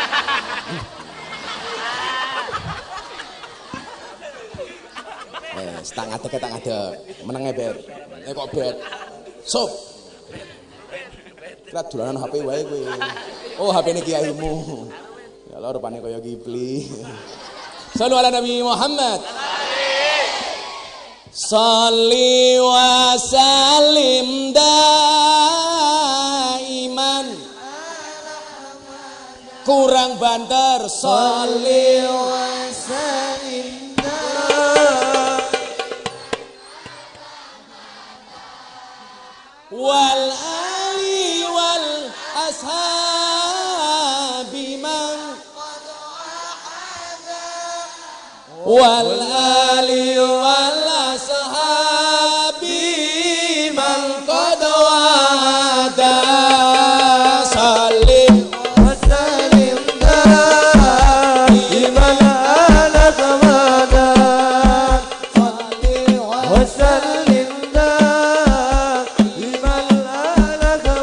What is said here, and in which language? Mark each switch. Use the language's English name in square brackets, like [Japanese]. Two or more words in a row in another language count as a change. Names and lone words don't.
[Javanese] Tak ngadeg. Menenge bet. Nek kok bet. Sup. Kira dolanan HP wae kowe. Oh, HP-ne kiaimu. Ya Allah rupane kaya Kipli. [Arabic] صلوا على النبي محمد صل وسلم دائما. [Javanese] Kurang banter. [Arabic] صل وسلم والآل وال الأصحاب من والآل والأصحاب من قد وعد سلم وسلم دائما على صمد صل وسلم daiman ala samada salli wa sallim